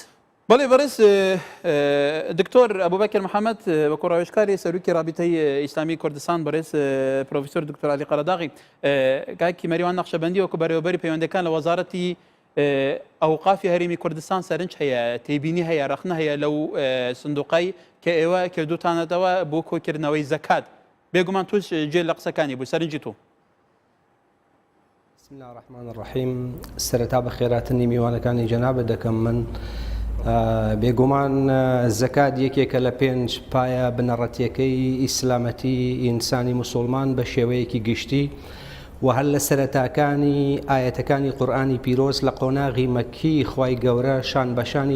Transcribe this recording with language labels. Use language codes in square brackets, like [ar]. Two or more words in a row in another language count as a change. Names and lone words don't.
[ckb] بەڵێ بەڕێز دکتۆر ئەبوبەکر محەممەد وەکو ڕاوێژکاری سەرروکی رابطەی ئیسلامی کوردستان بەڕێز پرۆفیسۆر دکتۆر علی قەرەداغی کاکی مەریوان نەخشەبەندی وەکو بەڕێوەبەری پەیوەندەکان لە وەزارەتی ئەوقافی هەرێمی کوردستان سەرنج هەیە تێبینی هەیە ڕەخنە هەیە لەو سندوقای کە ئێوە کردوتانەتەوە بۆ کۆکردنەوەی زەکات بێگومان توش جێ لە قسەکانی بوو سەرنجی تۆ. [ar] بسم الله الرحمن الرحیم [ckb] سەرەتا بە خێراتنی میوانەکانی جەنابە دەکەم من بێگومان زەکات یەکێکە لە 5 پایە بنەڕەتیەکەی ئیسلامەتی ئینسانی موسڵمان بە شێوەیەکی گشتی و هەر لە سەرەتاکانی ئاەتەکانی قورئانی پیرۆز لە قۆناغی مەکی خوای گەورە شان بەشانی